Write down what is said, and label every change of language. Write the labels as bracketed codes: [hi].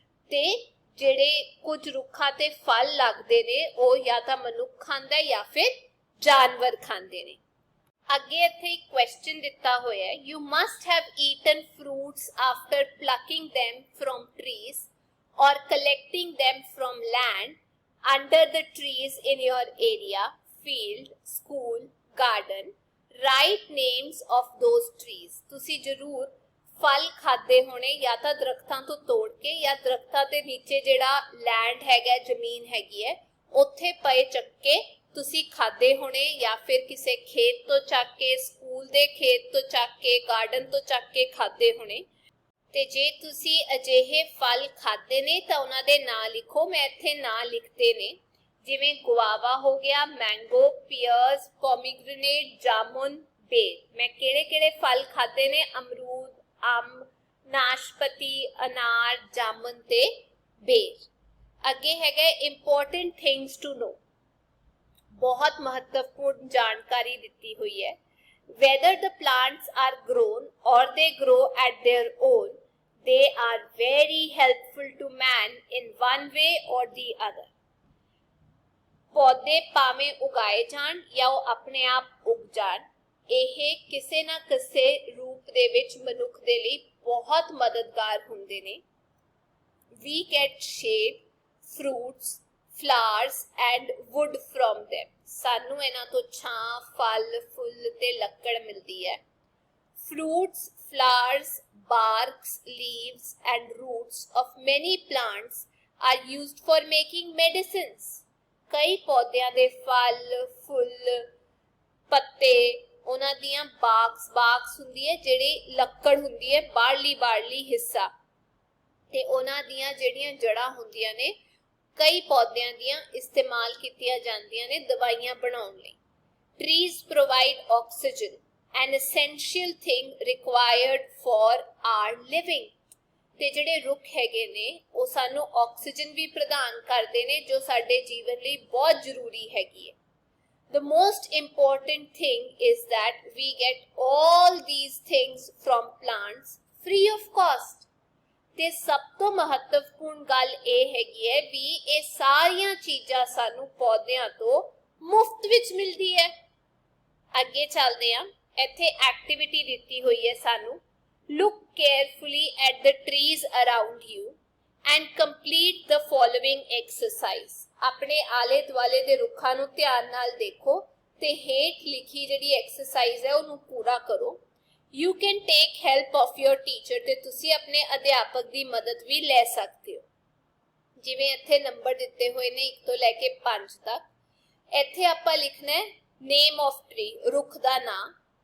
[pa] ਤੇ ਜਿਹੜੇ ਕੁਝ ਰੁੱਖਾਂ ਤੇ ਫਲ ਲੱਗਦੇ ਨੇ ਉਹ ਜਾਂ ਤਾਂ ਮਨੁੱਖ ਖਾਂਦਾ ਜਾਂ ਫਿਰ ਜਾਨਵਰ ਖਾਂਦੇ ਨੇ। ਅੱਗੇ ਇੱਥੇ ਇੱਕ ਕੁਐਸਚਨ ਦਿੱਤਾ ਹੋਇਆ ਹੈ, [en] you must have eaten fruits after plucking them from trees or collecting them from land under the trees in your area, field, school, garden. Write names of those trees. [pa] ਤੁਸੀਂ ਜ਼ਰੂਰ ਫਲ ਖਾਦੇ ਹੋਣੇ ਜਾਂ ਤਾਂ ਦਰਖਤਾਂ ਤੋਂ ਤੋੜ ਕੇ ਜਾਂ ਦਰਖਤਾਂ ਦੇ ਨੀਚੇ ਜਿਹੜਾ ਲੈਂਡ ਹੈਗਾ, ਜ਼ਮੀਨ ਹੈਗੀ ਹੈ, ਉੱਥੇ ਪਏ ਚੱਕ ਕੇ ਤੁਸੀਂ ਖਾਦੇ ਹੋਣੇ ਜਾਂ ਫਿਰ ਕਿਸੇ ਖੇਤ ਤੋਂ ਚੱਕ ਕੇ, ਸਕੂਲ ਦੇ ਖੇਤ ਤੋਂ ਚੱਕ ਕੇ, ਗਾਰਡਨ ਤੋਂ ਚੱਕ ਕੇ ਖਾਦੇ ਹੋਣੇ। ਤੇ ਜੇ ਤੁਸੀਂ ਅਜਿਹੇ ਫਲ ਖਾਦੇ ਨੇ ਤਾਂ ਉਹਨਾਂ ਦੇ ਨਾਂ ਲਿਖੋ। ਮੈਂ ਇੱਥੇ ਨਾਂ ਲਿਖਦੇ ਨੇ। जिवें गुआवा हो गया, मैंगो, पियर्स, पोमीग्रेनेट, जामुन, बेर। मैं केड़े-केड़े फल खाते ने? अमरूद, अंब, नाशपति, अनार, जामुन ते बेर। अगे हैगा [en] important things to know, [pa] बहुत महत्वपूर्ण जानकारी दिती हुई है। [en] Whether the plants are grown or they grow at their own, they are very helpful to man in one way or the other. [pa] पौधे भावें उगाए जाण या ਉਹ ਆਪਣੇ ਆਪ ਉਗ ਜਾਣ, ਇਹ ਕਿਸੇ ਨਾ ਕਿਸੇ ਰੂਪ ਦੇ ਵਿੱਚ ਮਨੁੱਖ ਦੇ ਲਈ ਬਹੁਤ ਮਦਦਗਾਰ ਹੁੰਦੇ ਨੇ। [en] We get shade, fruits, flowers and wood from them. [pa] ਸਾਨੂੰ ਇਹਨਾਂ ਤੋਂ ਛਾਂ, ਫਲ, ਫੁੱਲ ਤੇ ਲੱਕੜ ਮਿਲਦੀ ਹੈ। [en] Fruits, flowers, barks, leaves and roots of many plants are used for making medicines. [pa] ਕਈ ਪੌਦਿਆਂ ਦੇ ਫਲ, ਫੁੱਲ, ਪੱਤੇ, ਉਹਨਾਂ ਦੀਆਂ ਬਾਕਸ ਹੁੰਦੀ ਹੈ ਜਿਹੜੀ ਲੱਕੜ ਹੁੰਦੀ ਹੈ, ਬਾਹਰਲੀ ਹਿੱਸਾ, ਤੇ ਉਹਨਾਂ ਦੀਆਂ ਜਿਹੜੀਆਂ ਜੜ੍ਹਾਂ ਹੁੰਦੀਆਂ ਨੇ ਕਈ ਪੌਦਿਆਂ ਦੀਆਂ ਇਸਤੇਮਾਲ ਕੀਤੀਆਂ ਜਾਂਦੀਆਂ ਨੇ ਦਵਾਈਆਂ ਬਣਾਉਣ ਲਈ। [en] Trees provide oxygen, an essential thing required for our living. [pa] ਤੇ ਜਿਹੜੇ ਰੁੱਖ ਹੈਗੇ ਨੇ ਉਹ ਸਾਨੂੰ ਆਕਸੀਜਨ ਵੀ ਪ੍ਰਦਾਨ ਕਰਦੇ ਨੇ ਜੋ ਸਾਡੇ ਜੀਵਨ ਲਈ ਬਹੁਤ ਜ਼ਰੂਰੀ ਹੈਗੀ ਹੈ। [en] The most important thing is that we get all these things from plants free of cost. [pa] ਤੇ ਸਭ ਤੋਂ ਮਹੱਤਵਪੂਰਨ ਗੱਲ ਇਹ ਹੈਗੀ ਹੈ ਵੀ ਇਹ ਸਾਰੀਆਂ ਚੀਜ਼ਾਂ ਸਾਨੂੰ ਪੌਦਿਆਂ ਤੋਂ ਮੁਫਤ ਵਿੱਚ ਮਿਲਦੀ ਹੈ। ਅੱਗੇ ਚੱਲਦੇ ਹਾਂ, ਇੱਥੇ ਐਕਟੀਵਿਟੀ ਦਿੱਤੀ ਹੋਈ ਹੈ ਸਾਨੂੰ। [en] Look carefully at the trees around you and complete the following exercise. [pa] ਆਪਣੇ ਆਲੇ ਦੁਆਲੇ ਦੇ ਰੁੱਖਾਂ ਨੂੰ ਧਿਆਨ ਨਾਲ ਦੇਖੋ ਤੇ ਹੇਠ ਲਿਖੀ ਜਿਹੜੀ ਐਕਸਰਸਾਈਜ਼ ਹੈ ਉਹਨੂੰ ਪੂਰਾ ਕਰੋ। [en] You can take help of your teacher [pa] ਤੇ ਤੁਸੀਂ ਆਪਣੇ ਅਧਿਆਪਕ ਦੀ ਮਦਦ ਵੀ ਲੈ ਸਕਦੇ ਹੋ। ਜਿਵੇਂ ਇੱਥੇ ਨੰਬਰ ਦਿੱਤੇ ਹੋਏ ਨੇ 1 ਤੋਂ ਲੈ ਕੇ 5 ਤੱਕ। ਇੱਥੇ ਆਪਾਂ ਲਿਖਣਾ ਹੈ [en] name of tree, [pa] ਰੁੱਖ ਦਾ ਨਾਮ।